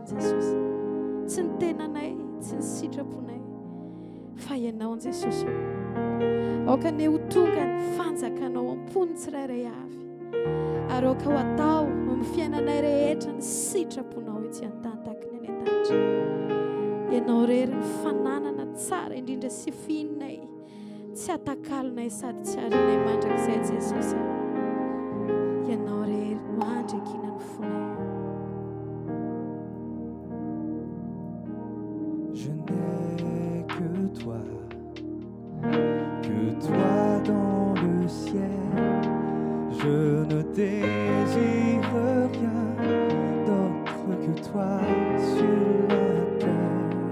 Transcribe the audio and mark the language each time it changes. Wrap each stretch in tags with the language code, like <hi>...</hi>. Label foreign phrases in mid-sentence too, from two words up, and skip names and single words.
<mg>Jesosy tsy ny tenanay tsy ny sitraponay fa ianao Jesosy aoka ne ho tonga ny fanjakanao ampony tsirairay avy ary aoka ho atao amin'ny fiainanay rehetra ny sitraponao etsy an-tany ny any an-danitra ianao rery ny fananana tsara indrindra sy fihinay tsy atakalonay sady tsy arinay mandrakizay Jesosy ianao rery no andrakina ny fonay</mg> <fr>Je n'ai que toi dans le ciel. Je ne désire rien d'autre que toi sur la terre.</fr>